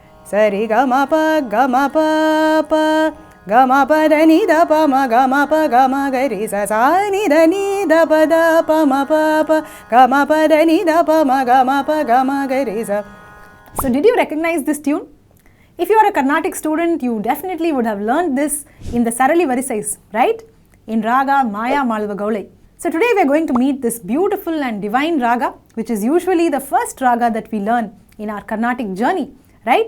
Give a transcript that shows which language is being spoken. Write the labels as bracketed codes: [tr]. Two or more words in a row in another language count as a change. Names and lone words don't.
[en] Sari gama pa pa gama pa da ni da pa ma gama pa gama ga re sa sa ni da pa ma pa gama pa da ni da pa ma gama pa gama ga re sa. So did you recognize this tune? If you are a Carnatic student, you definitely would have learned this in the Sarali Varisais, right? In Raga Mayamalavagoulai. So today we are going to meet this beautiful and divine Raga, which is usually the first Raga that we learn in our Carnatic journey, right?